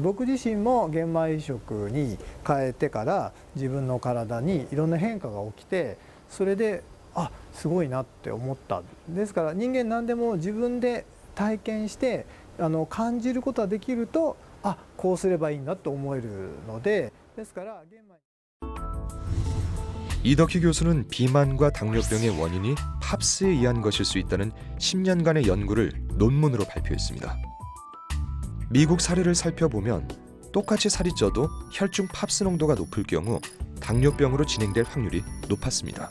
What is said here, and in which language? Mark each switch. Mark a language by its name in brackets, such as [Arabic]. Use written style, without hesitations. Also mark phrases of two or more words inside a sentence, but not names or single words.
[Japanese] 僕自身も玄米食に変えてから自分の体にいろんな変化が起きて、それですごいなって思った。ですから人間何でも自分で体験して感じることができると、こうすればいいんだと思えるので、ですから玄米。 [Korean] 이덕희 교수는 비만과 당뇨병의 원인이 팝스에 의한 것일 수 있다는 10년간의 연구를 논문으로 발표했습니다. 미국 사례를 살펴보면 똑같이 살이 쪄도 혈중 팝스 농도가 높을 경우 당뇨병으로 진행될 확률이 높았습니다.